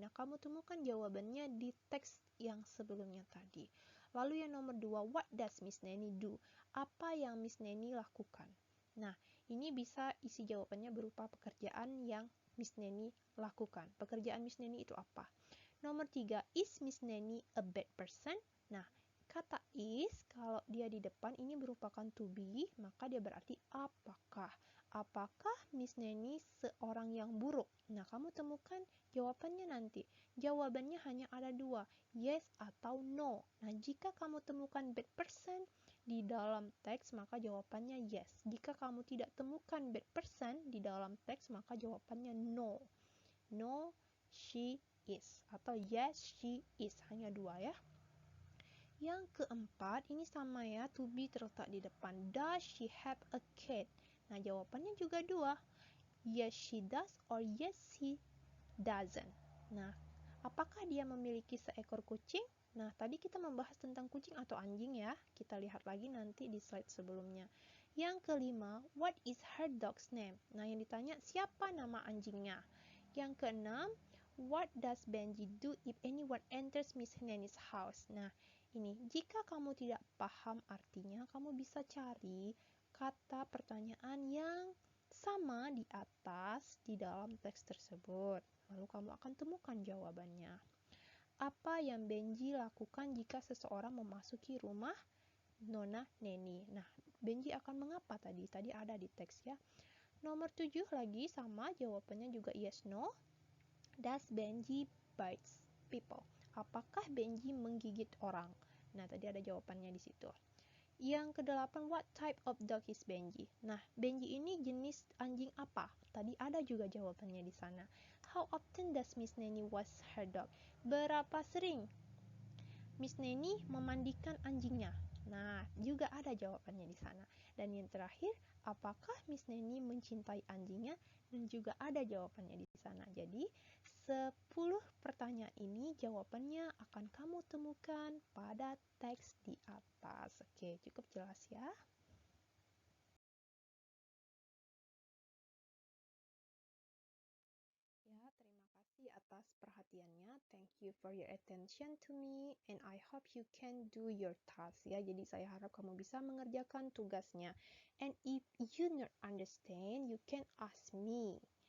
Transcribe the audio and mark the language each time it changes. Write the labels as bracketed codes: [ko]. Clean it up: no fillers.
[id] Nah, kamu temukan jawabannya di teks yang sebelumnya tadi. Lalu yang nomor 2, [en] what does Miss Nanny do? [id] Apa yang Miss Nanny lakukan? Nah, ini bisa isi jawabannya berupa pekerjaan yang Miss Nanny lakukan. Pekerjaan Miss Nanny itu apa? Nomor 3, [en] is Miss Nanny a bad person? [id] Nah, kata is, kalau dia di depan ini merupakan to be, maka dia berarti apakah. Apakah Miss Nanny seorang yang buruk? Nah, kamu temukan jawabannya nanti. Jawabannya hanya ada 2, yes atau no. Nah, jika kamu temukan bad person di dalam teks, maka jawabannya yes. Jika kamu tidak temukan bad person di dalam teks, maka jawabannya no. [en] No, she [id] is. Atau [en] yes, she is. [id] Hanya 2 ya. Yang keempat, ini sama ya, to be terletak di depan. [en] Does she have a cat? [id] Nah, jawabannya juga 2. [en] Yes, she does or yes, she doesn't. [id] Nah, apakah dia memiliki seekor kucing? Nah, tadi kita membahas tentang kucing atau anjing ya. Kita lihat lagi nanti di slide sebelumnya. Yang kelima, [en] what is her dog's name? [id] Nah, yang ditanya siapa nama anjingnya? Yang keenam, [en] what does Benji do if anyone enters Miss Nanny's house? [id] Nah, ini jika kamu tidak paham artinya, kamu bisa cari kata pertanyaan yang sama di atas di dalam teks tersebut. Lalu kamu akan temukan jawabannya. Apa yang Benji lakukan jika seseorang memasuki rumah Nona Neni? Nah, Benji akan mengapa tadi? Tadi ada di teks ya. Nomor 7 lagi sama, jawabannya juga yes, no. [en] Does Benji bites people? [id] Apakah Benji menggigit orang? Nah, tadi ada jawabannya di situ. Yang kedelapan, [en] what type of dog is Benji? [id] Nah, Benji ini jenis anjing apa? Tadi ada juga jawabannya di sana. [en] How often does Miss Nanny wash her dog? [id] Berapa sering Miss Nanny memandikan anjingnya? Nah, juga ada jawabannya di sana. Dan yang terakhir, apakah Miss Nanny mencintai anjingnya? Dan juga ada jawabannya di sana. Jadi, 10 pertanyaan ini jawabannya akan kamu temukan pada teks di atas. Oke, cukup jelas ya. Ya, terima kasih atas perhatiannya. [en] Thank you for your attention to me and I hope you can do your task ya. [id] Jadi saya harap kamu bisa mengerjakan tugasnya. [en] And if you not understand, you can ask me.